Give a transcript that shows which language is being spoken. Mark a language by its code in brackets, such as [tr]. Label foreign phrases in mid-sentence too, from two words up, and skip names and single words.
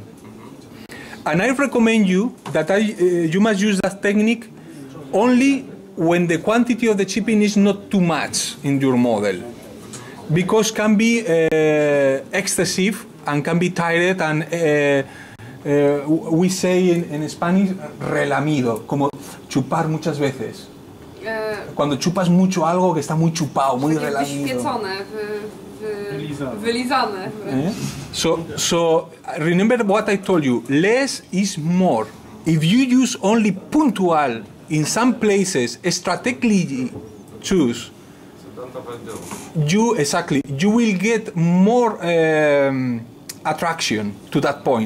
[en] And I recommend you that you must use that technique only when the quantity of the chipping is not too much in your model, because can be excessive and can be tired, and we say in Spanish [es] relamido, como chupar muchas veces. Cuando chupas mucho algo que está muy chupado, muy relamido. [pl] Wyświecone, wylizane. [en] So remember what I told you, less is more. If you use only puntual in some places, strategically choose, don't overdo. You will get more attraction to that point.